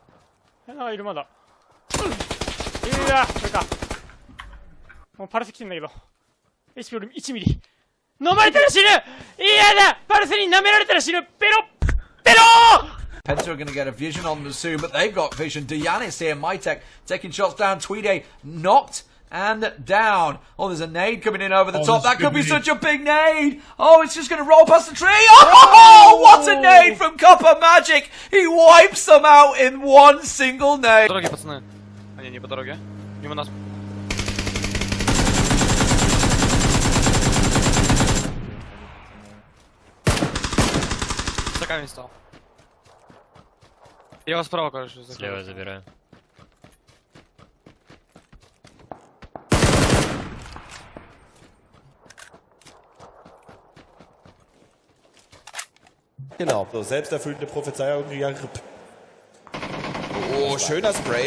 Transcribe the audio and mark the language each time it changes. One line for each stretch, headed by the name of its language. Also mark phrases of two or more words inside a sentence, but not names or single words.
Japanese: いるまだ。うわ、これか。もうパルス来てんだけど。HP より1ミリ。飲まれたら死ぬ。嫌だ。パルスに舐められたら死ぬ。ペロペロ
English: Penta are going to get a vision on Musu, but they've got vision. Dianis here, Mytek taking shots down. Tweede knocked and down. Oh, there's a nade coming in over the top. That could be such a big nade. Oh, it's just going to roll past the tree. Oh, what a nade from Copper Magic. He wipes them out in one single nade.
Russian: Дороги, пацаны. Они не по дороге. Мимо нас. За камень стал. Я вас справа, короче, забираю. Слева забираю.
German: Genau, so selbsterfüllende Prophezeiung. Oh, schöner Spray.